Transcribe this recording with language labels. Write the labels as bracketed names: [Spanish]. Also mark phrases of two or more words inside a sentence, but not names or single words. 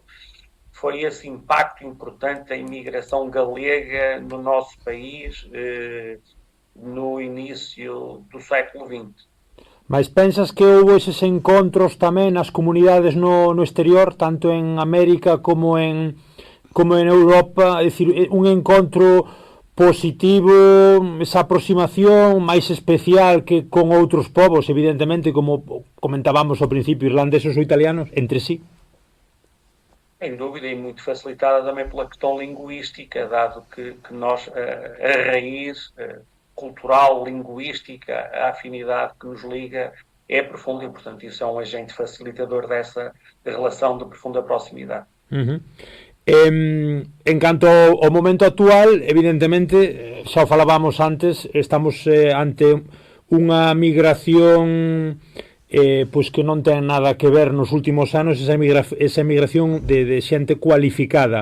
[Portuguese] Foi esse impacto importante da imigração galega no nosso país, no início do século XX. [Galician] Mas pensas que houve eses encontros tamén nas comunidades no exterior, tanto en América como en Europa, é dicir, un encontro positivo, esa aproximación máis especial que con outros povos, evidentemente, como comentábamos ao principio, irlandeses ou italianos, entre sí? [Portuguese] Sem dúvida, e muito facilitada também pela questão linguística, dado que nós, a raiz cultural, linguística, a afinidade que nos liga é profunda e, portanto, isso é um agente facilitador dessa relação de profunda proximidade. [Galician] En canto ao momento actual, evidentemente, xa o falábamos antes, estamos ante unha migración pois que non ten nada que ver nos últimos anos, esa migración de xente cualificada.